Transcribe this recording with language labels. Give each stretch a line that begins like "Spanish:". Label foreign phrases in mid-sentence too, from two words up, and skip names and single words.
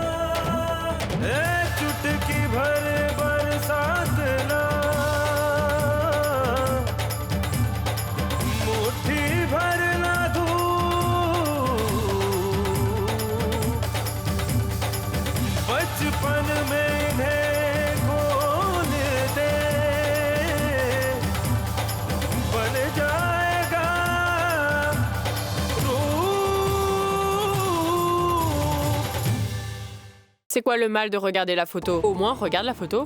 Hindi: चुटकी भर बरसात ना, मुट्ठी भर ना धूप, बचपन में इन्हें खोल दे, बन जाएगा
French: C'est quoi le mal de regarder la photo? Au moins, regarde la photo.